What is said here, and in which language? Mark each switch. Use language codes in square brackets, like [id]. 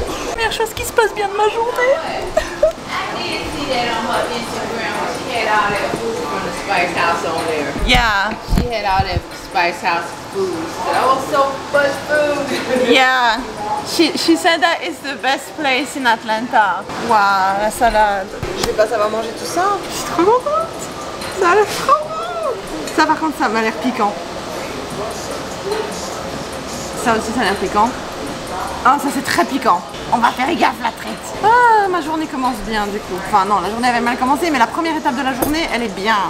[fr] Première chose qui se passe bien de ma journée. [en] I did see that on her Instagram. She had all that food from the Spice House on there. Yeah, She had all that Spice House food. That was so much food. yeah. She said that it's the best place in Atlanta. [fr] Waouh, la salade. Je vais pas savoir manger tout ça. Je suis trop contente. Ça a l'air trop bon. Ça par contre, ça m'a l'air piquant. Ça aussi, ça a l'air piquant. Ah, ça c'est très piquant. On va faire gaffe la traite. Ah, ma journée commence bien du coup. Enfin non, la journée avait mal commencé, mais la première étape de la journée, elle est bien.